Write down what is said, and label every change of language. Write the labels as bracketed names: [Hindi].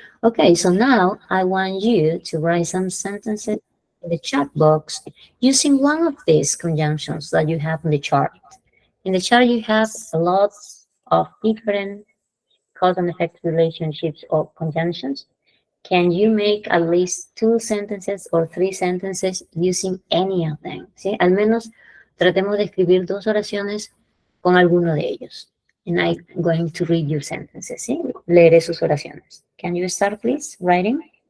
[English] Okay, so now I want you to write some sentences in the chat box using one of these conjunctions that you have in the chart. In the chart, you have a lot of different cause and effect relationships or conjunctions. Can you make at least 2 sentences or 3 sentences using any of them? [Spanish] ¿Sí? Al menos tratemos de escribir 2 oraciones con alguno de ellos. [English] And I'm going to read your sentences. ¿Sí? [Spanish] Leeré sus oraciones. [English] Can you start, please, writing?